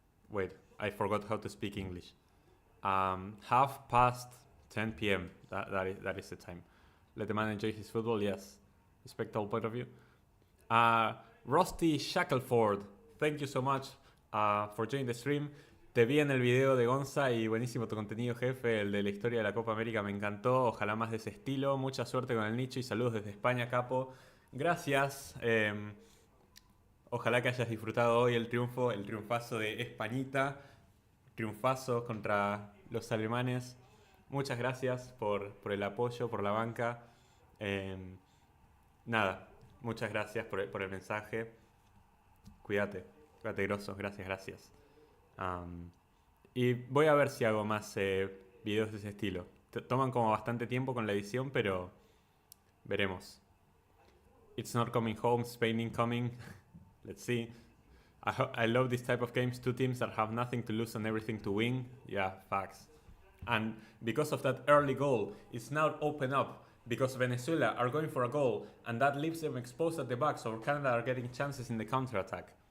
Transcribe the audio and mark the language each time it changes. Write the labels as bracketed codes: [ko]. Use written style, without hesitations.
[en] Wait, I forgot how to speak English. Half past 10 p.m. That is the time. Let the man enjoy his football. Yes, respectable point of view. Rusty Shackleford, thank you so much for joining the stream. [es] Te vi en el video de Gonza y buenísimo tu contenido, jefe. El de la historia de la Copa América me encantó. Ojalá más de ese estilo. Mucha suerte con el nicho y saludos desde España, capo. Gracias. Ojalá que hayas disfrutado hoy el triunfazo de Españita. Triunfazo contra los alemanes. Muchas gracias por el apoyo, por la banca. Nada, muchas gracias por el mensaje. Cuídate, grosso. Gracias. Y voy a ver si hago más videos de ese estilo. Toman como bastante tiempo con la edición, pero veremos. [en] It's not coming home, Spain incoming. Let's see. I love this type of games. Two teams that have nothing to lose and everything to win. Yeah, facts. And because of that early goal, it's now open up because Venezuela are going for a goal and that leaves them exposed at the back, so Canada are getting chances in the counter-attack.